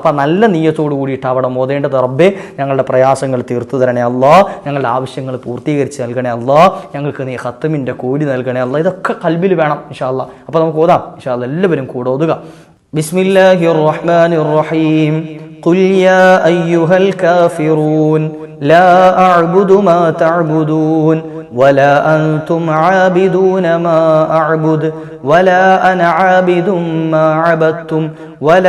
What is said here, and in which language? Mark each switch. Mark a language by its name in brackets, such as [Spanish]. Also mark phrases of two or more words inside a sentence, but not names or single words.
[Malayalam] അപ്പോൾ നല്ല നിയ്യത്തോട് കൂടിയിട്ട് അവിടെ ഓതേണ്ടത്. റബ്ബേ ഞങ്ങളുടെ പ്രയാസങ്ങൾ തീർത്തു തരണേ അല്ലാ, ഞങ്ങളുടെ ആവശ്യങ്ങൾ പൂർത്തീകരിച്ച് നൽകണേ അല്ലാ, ഞങ്ങൾക്ക് നീ ഖത്മിൻ്റെ കൂലി നൽകണേ അല്ലാ. ഇതൊക്കെ ഖൽബിൽ വേണം [Arabic] إن شاء الله. [Malayalam] അപ്പോൾ നമുക്ക് ഓതാം [Arabic] إن شاء الله. [Malayalam] എല്ലാവരും കൂടെ ഓതുക. [Arabic] بسم الله الرحمن الرحيم قل يا أيها الكافرون لا أعبد ما تعبدون ولا أنتم عابدون ما أعبد ولا أنا عابد ما عبدتم